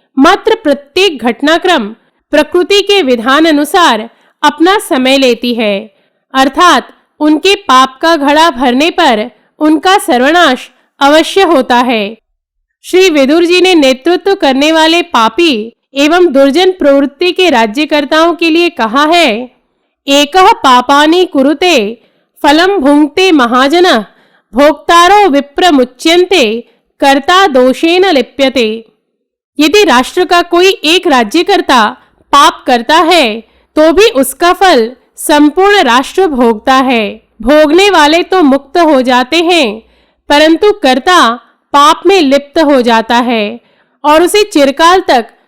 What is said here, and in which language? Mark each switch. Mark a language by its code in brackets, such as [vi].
[hi] मात्र प्रत्येक घटनाक्रम प्रकृति के विधान अनुसार अपना समय लेती है, अर्थात उनके पाप का घड़ा भरने पर उनका सर्वनाश अवश्य होता है। श्री विदुर जी ने नेतृत्व करने वाले पापी एवं दुर्जन प्रवृत्ति के राज्यकर्ताओं के लिए कहा है। [sa] एकः पापानि कुरुते फलं भुंक्ते महाजनः भोक्तारो विप्रमुच्यन्ते कर्ता दोषेन लिप्यते। [hi] यदि राष्ट्र का कोई एक राज्यकर्ता पाप करता है तो भी उसका फल संपूर्ण राष्ट्र भोगता है। भोगने वाले तो मुक्त हो जाते हैं, परंतु कर्ता पाप में लिप्त हो जाता है और उसे चिरकाल तक